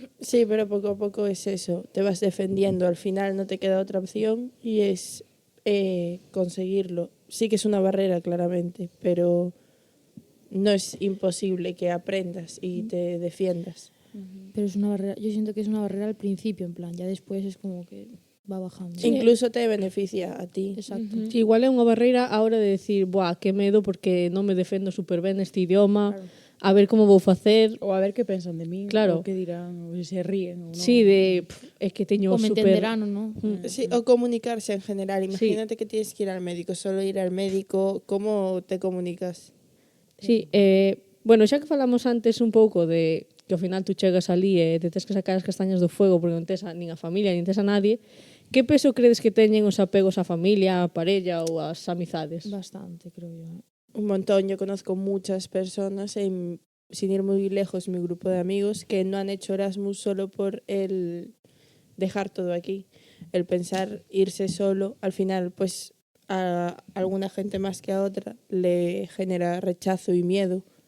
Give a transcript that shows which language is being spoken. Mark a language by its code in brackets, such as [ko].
[es] Sí, pero poco a poco es eso. Te vas defendiendo. Al final no te queda otra opción y es conseguirlo. Sí que es una barrera, claramente, pero no es imposible que aprendas y te defiendas. Pero es una barrera, yo siento que es una barrera al principio, en plan, ya después es como que va bajando. Incluso te beneficia a ti. Exacto. [gl] Sí, igual é unha barreira a hora de decir, buah, que medo porque non me defendo super ben neste idioma, a ver como vou facer. Ou a ver que pensan de min, Claro. ou que dirán, ou se ríen ou non. Sí, é que teño [es] O me super... entenderán o no. Sí, o comunicarse en general. Imagínate que tienes que ir al médico, solo ir al médico, ¿cómo te comunicas? [gl] Sí, bueno, xa que falamos antes un pouco de que ao final tú chegas ali e te tes que sacar as castañas do fuego porque non tes nin a familia, nin tes a nadie, que peso credes que teñen os apegos á familia, á parella ou ás amizades? [es] Bastante, creo yo. Un montón. Yo conozco muchas personas, sin ir muy lejos, mi grupo de amigos, que no han hecho Erasmus solo por el dejar todo aquí. El pensar irse solo, al final, pues a alguna gente más que a otra le genera rechazo y miedo.